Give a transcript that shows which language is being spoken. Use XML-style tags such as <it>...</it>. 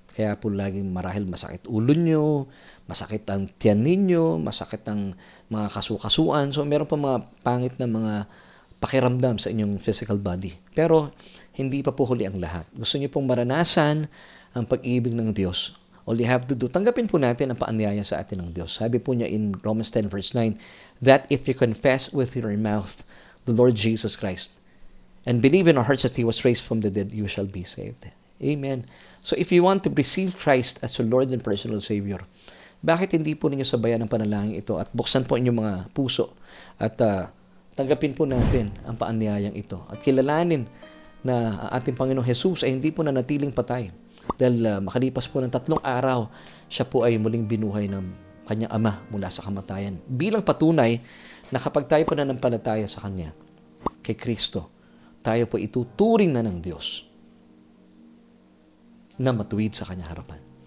<tl>Kaya po laging marahil masakit ulo nyo, masakit ang tiyan ninyo, masakit ang mga kasukasuan. So meron pa mga pangit na mga pakiramdam sa inyong</tl> <en>physical body.</en> <tl>Pero hindi pa po huli ang lahat. Gusto niyo pong maranasan ang pag-ibig ng Diyos.</tl> <en>All you have to do,</en> <tl>tanggapin po natin ang paanyaya sa atin ng Diyos. Sabi po niya</tl> <en>in Romans 10 verse 9, that if you confess with your mouth the Lord Jesus Christ and believe in our hearts that He was raised from the dead, you shall be saved. Amen. So if you want to receive Christ as your Lord and personal Savior,</en> <tl>bakit hindi po ninyo sabayan ang panalangin ito at buksan po inyong mga puso at tanggapin po natin ang paanyayang ito at kilalanin na ang ating Panginoong Jesus ay hindi po nanatiling patay dahil makalipas po ng 3 araw, siya po ay muling binuhay ng kanyang ama mula sa kamatayan bilang patunay na kapag tayo po nanampalataya sa Kanya, kay Kristo, tayo po ituturing na ng Diyos na matuwid sa Kanyang harapan.</tl>